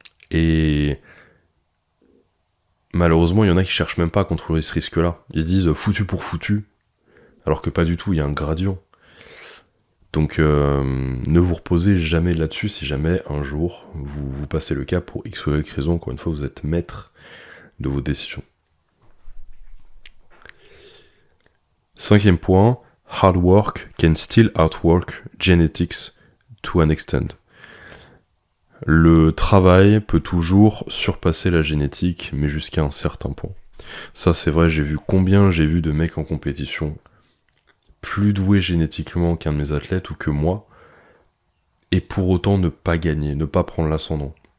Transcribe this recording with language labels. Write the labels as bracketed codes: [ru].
[fr] Et malheureusement, il y en a qui cherchent même pas à contrôler ce risque-là. Ils se disent foutu pour foutu, alors que pas du tout, il y a un gradient. Donc ne vous reposez jamais là-dessus si jamais un jour vous passez le cap pour X ou Y raison. Encore une fois, vous êtes maître de vos décisions. 5e point, [en] hard work can still outwork genetics to an extent. [fr] Le travail peut toujours surpasser la génétique, mais jusqu'à un certain point. Ça c'est vrai, j'ai vu de mecs en compétition plus doués génétiquement qu'un de mes athlètes ou que moi, et pour autant ne pas gagner, ne pas prendre l'ascendant.